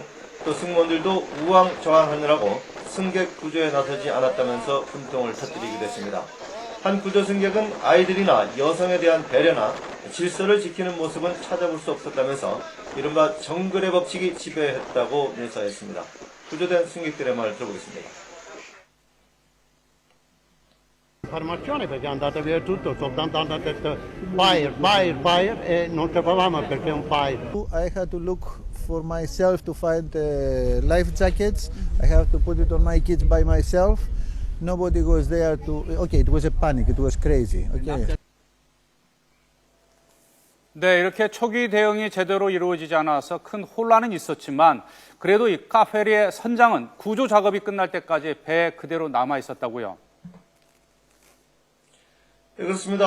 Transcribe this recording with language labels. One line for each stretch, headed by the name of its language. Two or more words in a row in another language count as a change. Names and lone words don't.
Korean: 또 승무원들도 우왕좌왕하느라고 승객 구조에 나서지 않았다면서 분통을 터뜨리기도 했습니다. 한 구조 승객은 아이들이나 여성에 대한 배려나 질서를 지키는 모습은 찾아볼 수 없었다면서 이른바 정글의 법칙이 지배했다고 묘사했습니다. 구조된 승객들의 말을 들어보겠습니다.
Italian: Informazione perché è andato via tutto, soltanto hanno detto fire e non sapevamo perché un fire.
English: I had to look for myself to find life jackets. I have to put it on my kids by myself. Nobody was there to. Okay, it was a panic. It was crazy. Okay.
Korean: 네, 이렇게 초기 대응이 제대로 이루어지지 않아서 큰 혼란은 있었지만 그래도 이 카페리의 선장은 구조 작업이 끝날 때까지 배에 그대로 남아 있었다고요. 네, 그렇습니다.